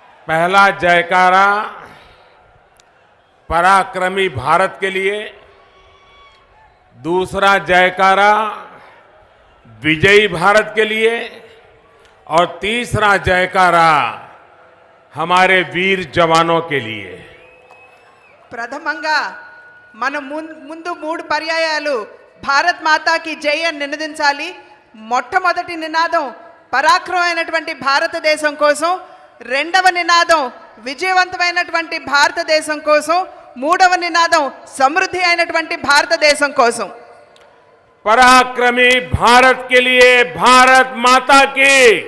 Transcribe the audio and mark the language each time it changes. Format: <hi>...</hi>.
<hi>पहला जयकारा पराक्रमी भारत के लिए, दूसरा जयकारा विजयी भारत के लिए और तीसरा जयकारा हमारे वीर जवानों के लिए।</hi> <te>ప్రథమంగా మనం ముందు 3 పర్యాయాలు భారత్ మాతాకి జై అని నినదించాలి. మొట్టమొదటి నినాదం పరాక్రమమైనటువంటి భారతదేశం కోసం, రెండవ నినాదం విజయవంతమైనటువంటి భారతదేశం కోసం, మూడవ నినాదం సమృద్ధి అయినటువంటి భారతదేశం కోసం.</te> <hi>पराक्रमी भारत के लिए भारत माता की</hi>